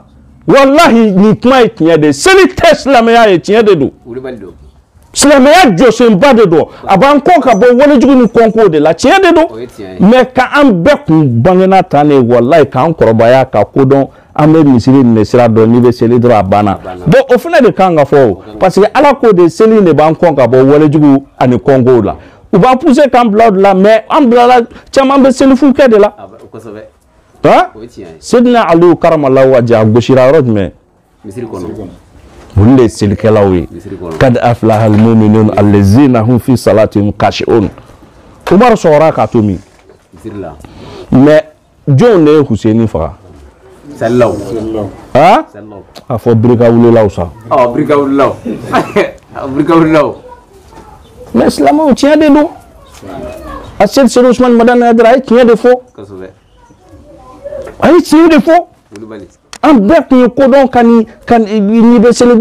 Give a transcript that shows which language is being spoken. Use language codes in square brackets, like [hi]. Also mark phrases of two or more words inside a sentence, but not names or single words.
[bm] wallahi nin kuma ye tiɲɛ de seli tɛ silamɛya ye tiɲɛ de don silamɛya jɔsenba de don a b'an kɔ ka bɔ walejugu ni kɔnko de la tiɲɛ de don mais k'an bɛɛ kun bangena tan ne wallahi k'an kɔrɔbaya ka kodɔn an bɛ misiri minɛ sira dɔn n'i bɛ seli dɔrɔn a banna bon o fana de kan ka fɔ [fr] parce que [bm] ala ko de seli de b'an kɔn ka bɔ walejugu ani kɔnkow la u b'an pousser k'an bila o de la mais an bilala caman bɛ selifu kɛ de la Seydina Aliyu [ar] كرم الله وجهه [bm] a gosira yɔrɔ jumɛn olu de ye selikɛlaw ye [ar] قد أفلح المؤمنون الذين هم في صلاتهم خاشعون [bm] Umaru sɔgɔra k'a to min mais jɔnw de ye Huseni faga Sallaw a fɔ birika wulilaw sa birika wulilaw mais silamɛw tiɲɛ de don a Seydi Ousmane Madani Haidara a ye tiɲɛ de fɔ a ye tiɲɛ de fɔ an bɛɛ tun ye kodɔn ka n'i bɛ seli